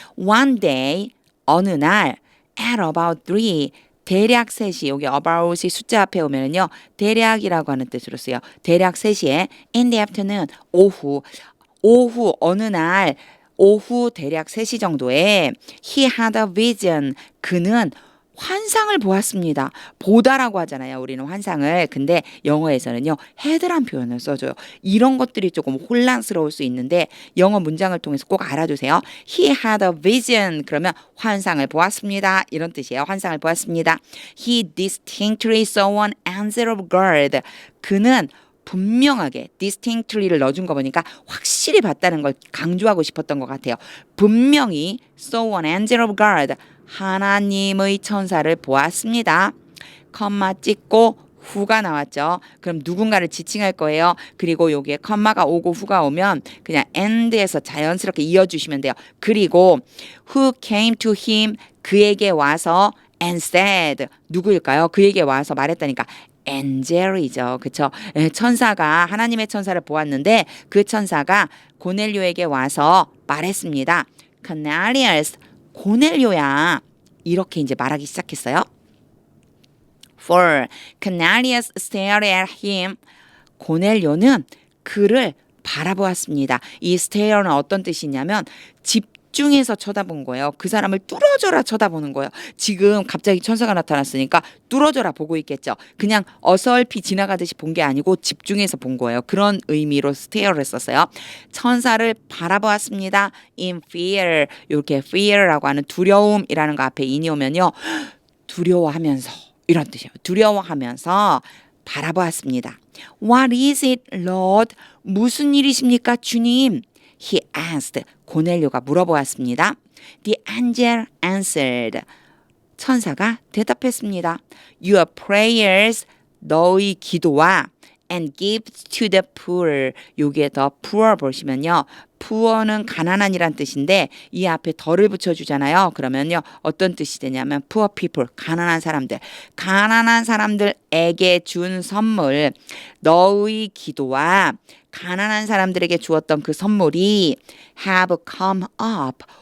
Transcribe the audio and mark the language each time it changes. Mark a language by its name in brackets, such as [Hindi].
[English] One day, [Korean] 어느 날, [English] at about 3. [Korean] 대략 3시, 여기 about이 숫자 앞에 오면은요, 대략이라고 하는 뜻으로 쓰여. 대략 3시에, [English] in the afternoon, [Korean] 오후, 어느 날, 오후 대략 3시 정도에, [English] he had a vision. [Korean] 그는 환상을 보았습니다. 보다라고 하잖아요. 우리는 환상을. 근데 영어에서는요. had란 표현을 써줘요. 이런 것들이 조금 혼란스러울 수 있는데 영어 문장을 통해서 꼭 알아두세요. [English] He had a vision. [Korean] 그러면 환상을 보았습니다. 이런 뜻이에요. 환상을 보았습니다. [English] He distinctly saw an angel of God. [Korean] 그는 분명하게 distinctly를 넣어준 거 보니까 확실히 봤다는 걸 강조하고 싶었던 것 같아요. 분명히 [English] saw an angel of God. [Korean] 하나님의 천사를 보았습니다. 컴마 찍고 후가 나왔죠. 그럼 누군가를 지칭할 거예요. 그리고 여기에 컴마가 오고 후가 오면 그냥 end에서 자연스럽게 이어주시면 돼요. 그리고 [English] who came to him [Korean] 그에게 와서 [English] and said [Korean] 누구일까요? 그에게 와서 말했다니까 엔젤이죠. 그쵸? 천사가 하나님의 천사를 보았는데 그 천사가 고넬료에게 와서 말했습니다. Cornelius 고넬료야. 이렇게 이제 말하기 시작했어요. [English] For Cornelius stared at him. [Korean] 고넬료는 그를 바라보았습니다. 이 stare는 어떤 뜻이냐면 집중해서 쳐다본 거예요. 그 사람을 뚫어져라 쳐다보는 거예요. 지금 갑자기 천사가 나타났으니까 뚫어져라 보고 있겠죠. 그냥 어설피 지나가듯이 본 게 아니고 집중해서 본 거예요. 그런 의미로 stare를 썼어요. 천사를 바라보았습니다. [English] In fear. [Korean] 이렇게 fear라고 하는 두려움이라는 거 앞에 인이 오면요. 두려워하면서 이런 뜻이에요. 두려워하면서 바라보았습니다. [English] What is it, Lord? [Korean] 무슨 일이십니까, 주님? [English] He asked. [Korean] 고넬료가 물어보았습니다. [English] The angel answered. [Korean] 천사가 대답했습니다. [English] Your prayers, [Korean] 너의 기도와 [English] and gifts to the poor. [Korean] 여기에 더 poor 보시면요. poor는 가난한이란 뜻인데 이 앞에 더를 붙여주잖아요. 그러면요. 어떤 뜻이 되냐면 [English] poor people, [Korean] 가난한 사람들에게 준 선물. 너의 기도와 가난한 사람들에게 주었던 그 선물이 [English] have come up.